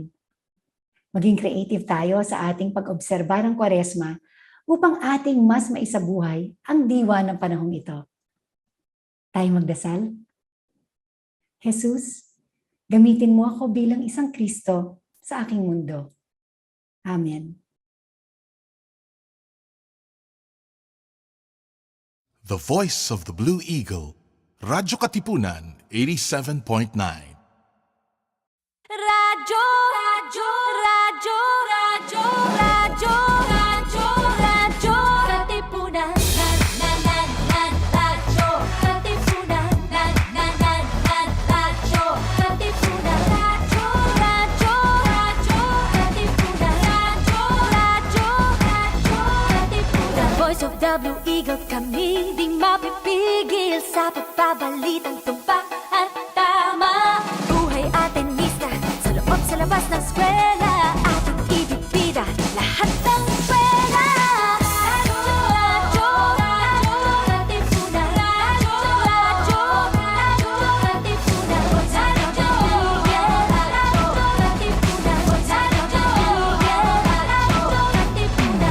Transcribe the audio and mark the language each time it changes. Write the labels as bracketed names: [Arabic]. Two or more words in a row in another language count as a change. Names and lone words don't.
[Filipino] Maging creative tayo sa ating pag-obserba ng Kwaresma upang ating mas maisabuhay ang diwa ng panahong ito. Tayo magdasal. Jesus, gamitin mo ako bilang isang Kristo sa aking mundo. Amen. [English] The Voice of the Blue Eagle, [Filipino] Radyo Katipunan 87.9. Radyo, radyo, radyo, radyo, radyo, radyo, radyo, Katipunan, radyo, Katipunan, radyo, Katipunan, radyo, radyo, radyo, Katipunan, radyo, Katipunan. [English] The Voice of the Blue Eagle, [Filipino] kami di mapipigil sa pagbabalitang tumpak at tama. Buhay at tenista, sa loob sa labas ng eskwela, ating ibibida lahat ng pera. Radyo, radyo, Katipunan, radyo, radyo, Katipunan, radyo, Katipunan, Katipunan.